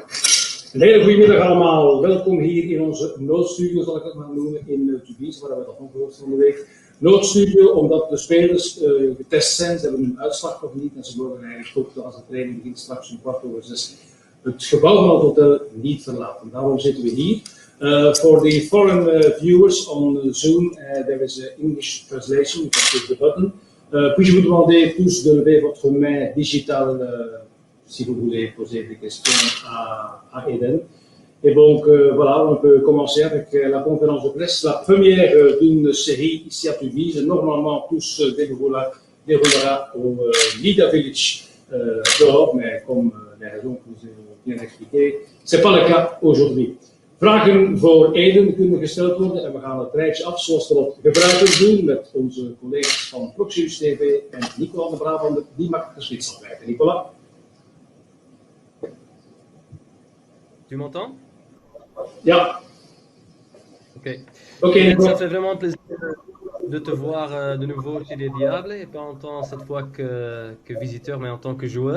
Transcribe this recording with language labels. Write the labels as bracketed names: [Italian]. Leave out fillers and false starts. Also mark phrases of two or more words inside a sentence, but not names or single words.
[Dutch] Een hele goede middag allemaal. Welkom hier in onze noodstudio, zal ik het maar noemen, in Tubize, waar we dat nog gehoord van de week. Noodstudio, omdat de spelers getest zijn, ze hebben hun uitslag nog niet en ze mogen eigenlijk ook, als de training begint straks om 5:15, het gebouw van het hotel niet verlaten. Daarom zitten we hier. [English] For the foreign viewers on Zoom, there is an English translation. You can click the button. [French] Puis-je vous demander tous de lever votre main digitale si vous voulez poser des questions à Eden. Et donc voilà, on peut commencer avec la conférence de presse, la première d'une série ici à Tubize. Normalement, tout se déroulera au Lida Village dehors, mais comme les raisons que vous avez bien expliquées, ce n'est pas le cas aujourd'hui. [Dutch] Vragen voor Eden kunnen gesteld worden en we gaan het rijtje af zoals we dat gebruikelijk doen met onze collega's van Proximus TV en Nicolas de Brabander, die makkelijk geswitst zal blijven. Nicolas? [French] Tu m'entends? [Dutch] Ja. [French] Ok, ça fait vraiment plaisir de te voir de nouveau chez les Diables, et pas en tant cette fois que visiteur, mais en tant que joueur.